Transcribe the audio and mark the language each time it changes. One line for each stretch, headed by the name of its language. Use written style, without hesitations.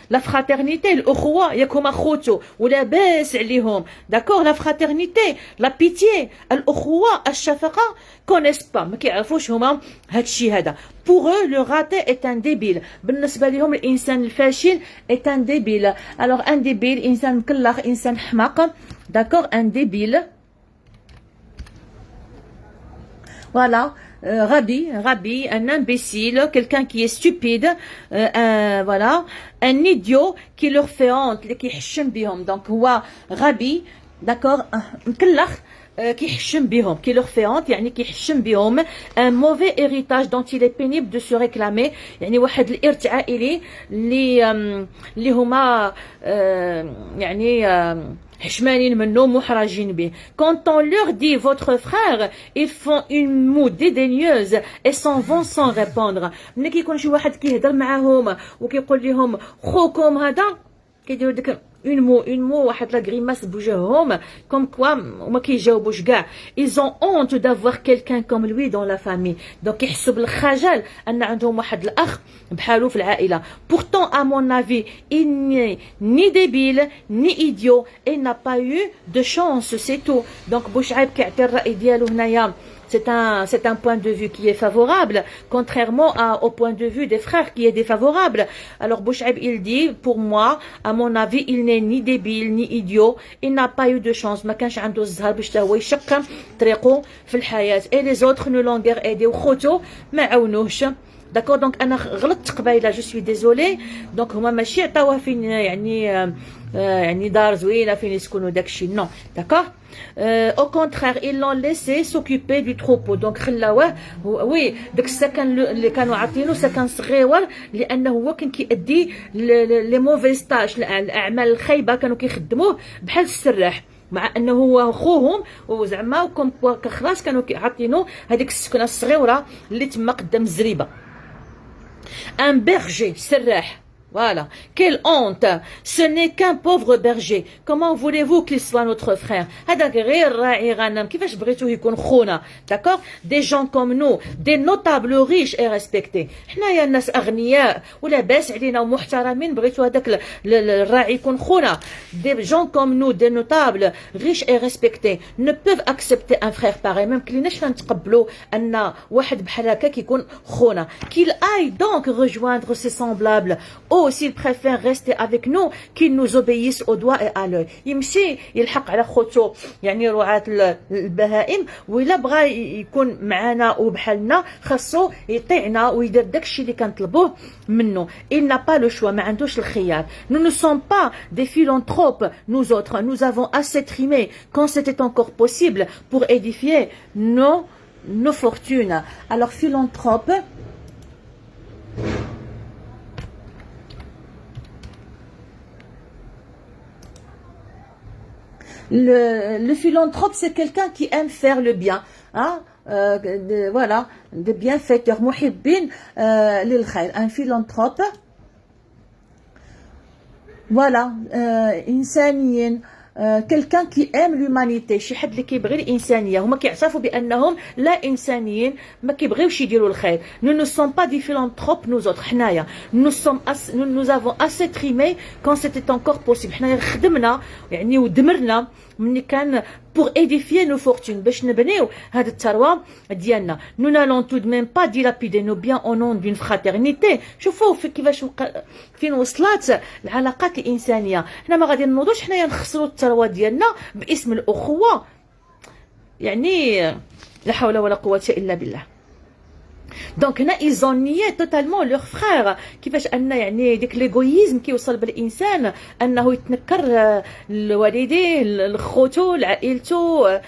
Arabic: لا فراترنيتي الاخوه ياكم اخوته ولا باس عليهم. داكور. لا فراترنيتي لا بيتي الاخوه الشفقه كونيس با ما كيعرفوش هما هادشي هذا.
French: pour eux le raté est un débile.
Arabic: بالنسبه لهم الانسان الفاشل
French: est un débile. alors un débile
Arabic: انسان مكلخ انسان حماق.
French: داكور. un débile voilà. Rabbi, un imbécile, quelqu'un qui est stupide, voilà, un idiot qui leur fait honte, qui
Arabic: يحشم بهم.
French: donc
Arabic: هو غبي داكوغ مكلخ كيحشم بهم كي لوغ في هونت يعني كيحشم بهم ان موفي هيريتاج دونت
French: il est pénible de se réclamer
Arabic: يعني واحد الارث عائلي اللي هما يعني حشمانين منه محرجين به.
French: Quand on leur dit votre frère, ils font une moue dédaigneuse et s'en vont sans répondre.
Arabic: ملي كيكون شي واحد كيهضر معاهم وكيقول لهم خوكم هذا كيديروا ديك une mot واحد لا غريماس بوجههم
French: comme quoi
Arabic: وما كيجاوبوش كاع.
French: ils ont honte d'avoir quelqu'un comme lui dans la famille donc
Arabic: يحسوا بالخجل ان عندهم واحد الاخ بحالو في العائله.
French: pourtant à mon avis il n'est ni débile ni idiot et n'a pas eu de chance c'est tout.
Arabic: donc بوشعيب كيعطي الراي ديالو هنايا.
French: C'est un point de vue qui est favorable, contrairement au point de vue des frères qui est défavorable. Alors Bouchaib, il dit, pour moi, à mon avis, il n'est ni débile, ni idiot. Il n'a pas eu de chance.
Arabic: ما كانش عنده الزهر باش هو يشق طريقه في الحياة.
French: Et les autres ne l'ont guère aidé.
Arabic: وخوتو ما عاونوهش. D'accord, donc انا غلطت قبيله جو سوي ديزولي. دونك هما ماشي عطاوها فين يعني دار زوينه فين يسكنوا داكشي نو. داكور
French: au contraire ils l'ont laissé s'occuper du troupeau donc
Arabic: خلاوه وي داك السكن اللي كانوا عاطينه سكن صغير لانه هو كان كيأدي لي موفيز تاش الاعمال الخايبه كانوا كيخدموه بحال السراح مع انه هو خوهم وزعما وكم خلاص كانوا عاطينه هذيك السكنه الصغيره اللي تما قدام الزريبه.
French: un berger سراح. Voilà. Quelle honte! Ce n'est qu'un pauvre berger. Comment voulez-vous qu'il soit notre frère?
Arabic: هذاك غير راعي غنم كيفاش بغيتوه يكون خونا.
French: D'accord? Des gens comme nous, des notables riches et respectés.
Arabic: حنايا الناس اغنياء ولاباس علينا ومحترمين بغيتو هذاك الراعي يكون خونا.
French: Des gens comme nous, des notables riches et respectés ne peuvent accepter un frère pareil.
Arabic: ما يمكنلناش نتقبلوا ان واحد بحال هكاك يكون خونا.
French: Qu'il aille donc rejoindre ses semblables. s'il préfère rester avec nous qu'il nous obéisse au doigt et à l'œil.
Arabic: يمشي يلحق على خوتو يعني رعاة البهائم وإلا بغى يكون معنا وبحالنا خاصو يطيعنا ويدير داكشي اللي كنطلبوه منه.
French: il n'a pas le choix
Arabic: ما عندوش الخيار.
French: nous ne sommes pas des philanthropes nous autres. nous avons assez trimé quand c'était encore possible pour édifier nos fortunes. alors philanthrope le philanthrope c'est quelqu'un qui aime faire le bien hein voilà de bienfaiteurs
Arabic: محبين للخير.
French: un philanthrope voilà إنسانيين quelqu'un qui aime l'humanité
Arabic: شي حد اللي كيبغي الانسانيه. هما كيعترفوا بانهم لا انسانيين ما كيبغيوش يديروا الخير.
French: nous ne sommes pas des philanthropes nous autres. حنايا nous avons assez trimé quand c'était encore possible.
Arabic: حنايا خدمنا يعني ودمرنا ملي كان
French: pour édifier nos fortunes
Arabic: باش نبنيو هاد الثروه ديالنا.
French: nous n'allons tout de même pas dilapider nos biens au nom d'une fraternité.
Arabic: شوفوا كيفاش فين وصلت العلاقات الانسانيه. حنا ما غادي نوضوش حنايا نخسروا الثروه ديالنا باسم الاخوه يعني لا حول ولا قوه الا بالله. دونك هنا
French: ils ont nié totalement leur frère.
Arabic: كيفاش ان يعني ديك ليغويزم كيوصل بالانسان انه يتنكر لوالديه لخوتو لعائلته.